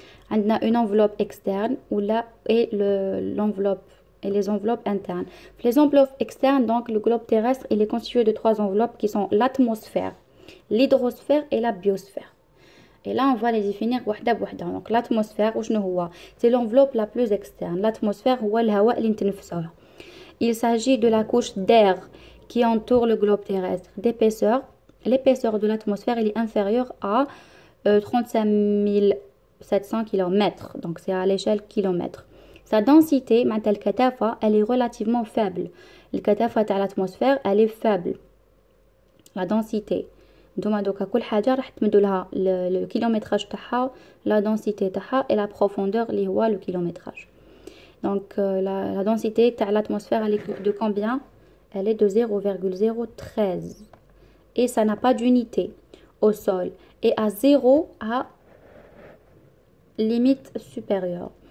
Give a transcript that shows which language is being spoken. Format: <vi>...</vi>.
<fr>عندنا اون انفلوب اكسترن ولا اي l'enveloppe et les enveloppes internes. Les enveloppes externes, donc le globe terrestre, il est constitué de trois enveloppes qui sont l'atmosphère, l'hydrosphère et la biosphère. Et là, on va les définir</fr> <ar>وحدة بوحدة.</ar> <fr>Donc l'atmosphère,</fr> <ar>وشنو هو؟</ar> <fr>C'est l'enveloppe la plus externe.</fr> <ar>L'atmosphère هو الهواء اللي نتنفسوه.</ar> <fr>Il s'agit de la couche d'air qui entoure le globe terrestre, d'épaisseur. L'épaisseur de l'atmosphère est inférieure à 35 700 km. Donc c'est à l'échelle kilomètre. Sa densité,</fr> <ar>معناتها الكثافة,</ar> <fr>elle est relativement faible.</fr> <ar>الكثافة تاع</ar> <fr>l'atmosphère, elle est faible. La densité.</fr> <ar>نتوما دوكا كل حاجة راح تمدوا لها الكيلومتراج تاعها,</ar> <fr>la densité</fr> <ar>تاعها</ar> <fr>et la profondeur</fr> <ar>اللي هو le kilométrage.</ar> <fr>Donc la densité تاع l'atmosphère, elle est de combien? Elle est de 0,013. Et ça n'a pas d'unité au sol. Et à 0 à limite supérieure.</fr>